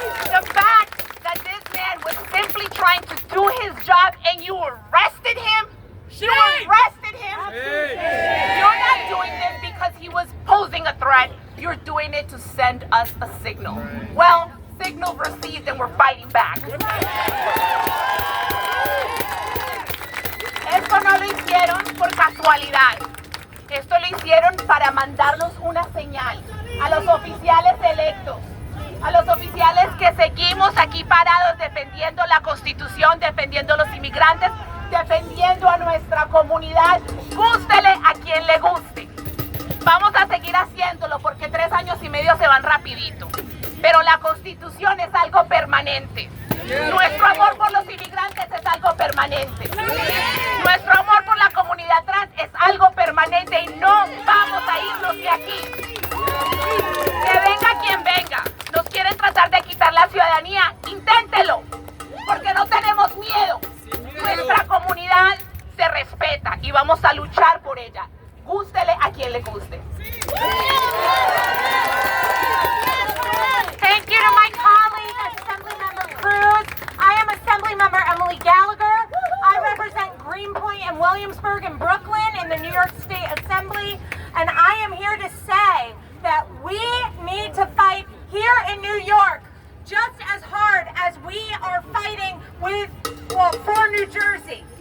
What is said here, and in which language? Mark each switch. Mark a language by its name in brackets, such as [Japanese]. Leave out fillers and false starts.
[English] The fact that this man was simply trying to do his job and you arrested him? You arrested him? You're not doing this because he was posing a threat. You're doing it to send us a signal. Well, signal received and we're fighting back. [Spanish] Esto no lo hicieron por casualidad. Esto lo hicieron para mandarnos una señal a los oficiales electos, a los oficiales que seguimos aquí parados defendiendo la Constitución, defendiendo a los inmigrantes, defendiendo a nuestra comunidad. Gústele a quien le guste. Vamos a seguir haciéndolo porque 3 años y medio se van rapidito. Pero la Constitución es algo permanente. Nuestro amor por los inmigrantes es algo permanente. Nuestro amor por la comunidad trans es algo permanente y no vamos a irnos de aquí. Que venga quien venga. Nos quieren tratar de quitar la ciudadanía. Inténtelo. Porque no tenemos miedo. Nuestra comunidad se respeta y vamos a luchar por ella. Gústele a quien le guste. [English] Thank you to my colleague, Assemblymember Cruz. I am Assemblymember Emily Gallagher. I represent Greenpoint and Williamsburg and Brooklyn in the New York State Assembly. And I am here to say that we need to fight here in New York just as hard as we are fighting for New Jersey.